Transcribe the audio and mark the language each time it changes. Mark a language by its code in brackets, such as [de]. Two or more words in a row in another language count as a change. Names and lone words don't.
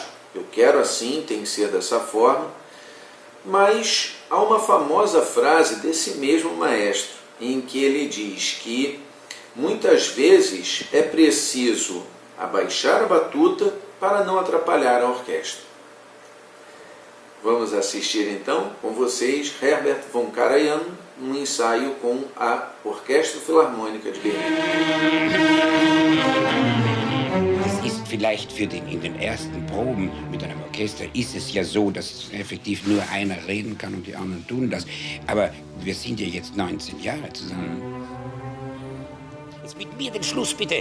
[pt] Eu quero assim, tem que ser dessa forma. Mas há uma famosa frase desse mesmo maestro, em que ele diz que muitas vezes é preciso abaixar a batuta para não atrapalhar a orquestra. Vamos assistir então com vocês Herbert von Karajan, um ensaio com a Orquestra Filarmônica de Berlim. [de] Vielleicht in den ersten Proben mit einem Orchester ist es ja so, dass effektiv nur einer reden kann und die anderen tun das. Aber wir sind ja jetzt 19 Jahre zusammen. Jetzt mit mir den Schluss bitte.